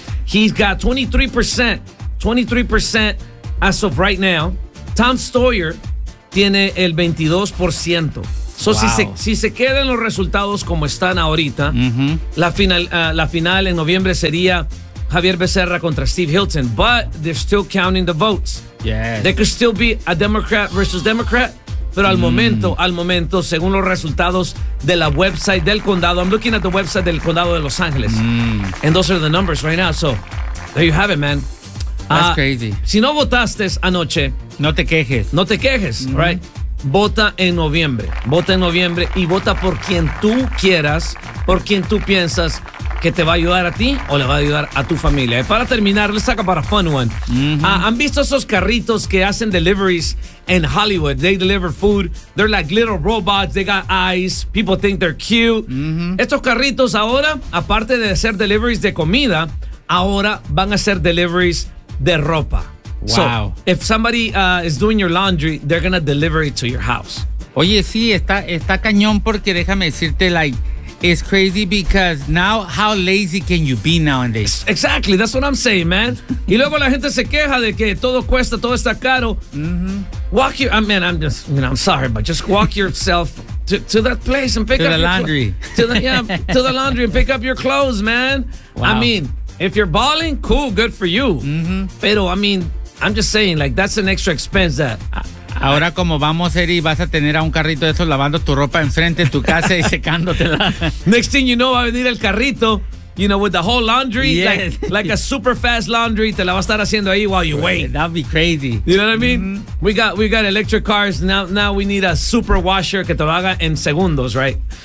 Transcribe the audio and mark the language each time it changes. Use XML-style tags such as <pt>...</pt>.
<en>He's got 23%. 23% as of right now.</en> <es>Tom Steyer tiene el 22%.</es> <en>So, wow.</en> <es>Si se quedan los resultados como están ahorita, la final en noviembre sería Javier Becerra contra Steve Hilton.</es> <en>But they're still counting the votes. Yes. There could still be a Democrat versus Democrat.</en> <es>Pero al momento, según los resultados de la website del condado,</es> <en>I'm looking at the website</en> <es>del condado de Los Ángeles.</es> <en>And those are the numbers right now. So, there you have it, man. That's crazy.</en> <es>Si no votaste anoche, no te quejes. No te quejes, right? Vota en noviembre. Vota en noviembre y vota por quien tú quieras, por quien tú piensas que te va a ayudar a ti o le va a ayudar a tu familia. Y para terminar,</es> <en>let's talk about a fun one.</en> <es>¿Han visto esos carritos que hacen deliveries en Hollywood?</es> <en>They deliver food. They're like little robots. They got eyes. People think they're cute.</en> <es>Estos carritos ahora, aparte de hacer deliveries de comida, ahora van a hacer deliveries de ropa.</es> <en>Wow. So, if somebody is doing your laundry, they're going to deliver it to your house.</en> <es>Oye, sí, está cañón porque déjame decirte,</es> <en>like, it's crazy because now how lazy can you be nowadays? Exactly, that's what I'm saying, man.</en> <es>Y luego la gente se queja de que todo cuesta, todo está caro.</es> <en>Walk your, I'm sorry, but just walk yourself to that place and pick to up the your laundry. To the laundry and pick up your clothes, man. Wow. I mean, if you're balling, cool, good for you. Pero, I mean, I'm just saying, like, that's an extra expense that...</en> <es>Ahora, como vamos, Eri, vas a tener a un carrito de esos lavando tu ropa enfrente de tu casa y secándotela.</es> <en>Next thing you know,</en> <es>va a venir el carrito,</es> <en>you know, with the whole laundry, yes. like a super fast laundry,</en> <es>te la va a estar haciendo ahí</es> <en>while you wait. That'd be crazy. You know what I mean? Mm-hmm. We got electric cars, now we need a super washer</en> <es>que te lo haga en segundos,</es> <en>right?</en>